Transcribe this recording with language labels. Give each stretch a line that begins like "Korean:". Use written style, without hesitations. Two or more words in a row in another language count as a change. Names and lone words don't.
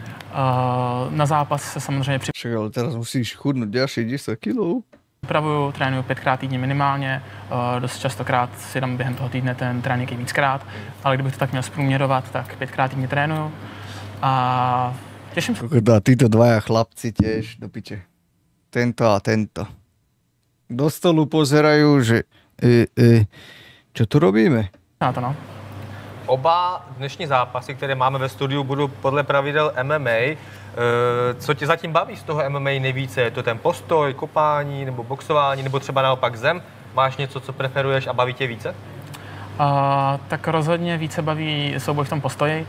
Czech: Na zápas se samozřejmě
Slovak: Však ale teraz musíš chudnout další 10 kg.
Czech: Připravuju, trénuju 5krát týdně minimálně, dost častokrát si dám během toho týdne ten trénink i víckrát, ale kdybych to tak měl zprůměrovat, tak 5krát týdně trénuju a těším se.
Slovak: A títo dvaja chlapci tiež do piče. Tento a tento. Do stolu pozerajú, že čo tu robíme? Na to no.
Czech: Oba dnešní zápasy, které máme ve studiu, budou podle pravidel MMA. Co tě zatím baví z toho MMA nejvíce? Je to ten postoj, kopání nebo boxování, nebo třeba naopak zem? Máš něco, co preferuješ a baví tě více? Tak rozhodně více baví souboj v tom postoji.